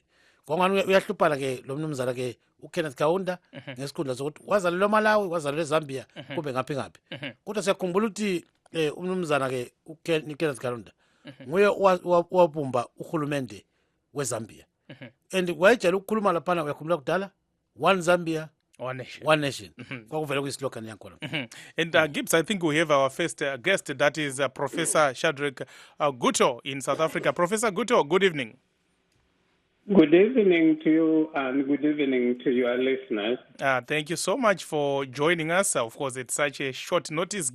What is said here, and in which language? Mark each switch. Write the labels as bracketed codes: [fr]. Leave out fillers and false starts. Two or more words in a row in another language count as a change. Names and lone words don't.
[nd] Kwangani uyahluphana ke lo mnumzana ke uKenneth Kaunda ngesikhundla sokuthi wazalelwe eMalawi, wazalelwe eZambia kumbe ngaphi ngaphi. Kodwa siyakhumbula ukuthi umnumzana ke uKenneth Kaunda nguye wabumba uhulumende weZambia. And wayejela ukukhuluma laphana uyakhumbula kudala one Zambia [en] One Nation. One Nation. [nd] Kwakuvele kuyislogan yakhona. [en] And Gibbs, I think we have our first guest, that is Professor Shadreck Guto in South Africa. Professor Guto, good evening. Good evening to you and good evening to your listeners. Thank you so much for joining us. Of course, it's such a short notice.